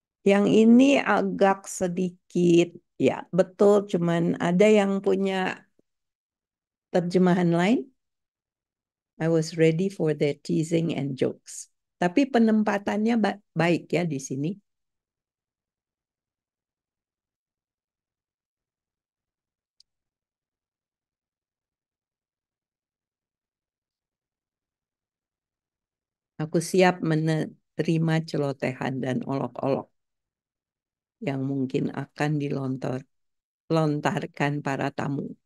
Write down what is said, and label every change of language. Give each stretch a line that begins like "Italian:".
Indonesian: Yang ini agak sedikit, ya betul, cuman ada yang punya terjemahan lain.
English: I was ready for their teasing and jokes.
Indonesian: Tapi penempatannya baik ya di sini. Aku siap menerima celotehan dan olok-olok yang mungkin akan dilontarkan para tamu.